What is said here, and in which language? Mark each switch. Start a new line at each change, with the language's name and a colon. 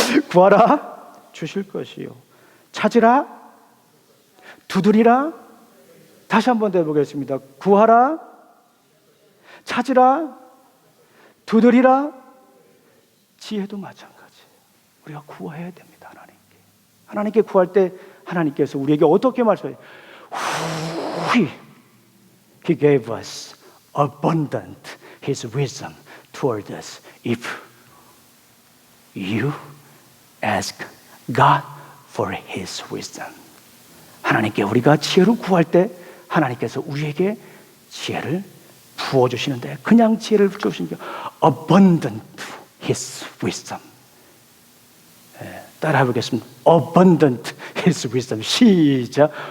Korean: 구하라. 주실 것이요. 찾으라. 두드리라. 다시 한번 더 해보겠습니다. 구하라. 찾으라. 두드리라. 지혜도 마찬가지예요. 우리가 구해야 됩니다. 하나님께 구할 때 하나님께서 우리에게 어떻게 말씀해요?
English: He gave us abundant His wisdom toward us if you ask God for His wisdom.
Korean: 하나님께 우리가 지혜를 구할 때 하나님께서 우리에게 지혜를 부어주시는데, 그냥 지혜를 주시는 게
English: abundant His wisdom.
Korean: 따라 해보겠습니다.
English: abundant His wisdom.
Korean: 시작.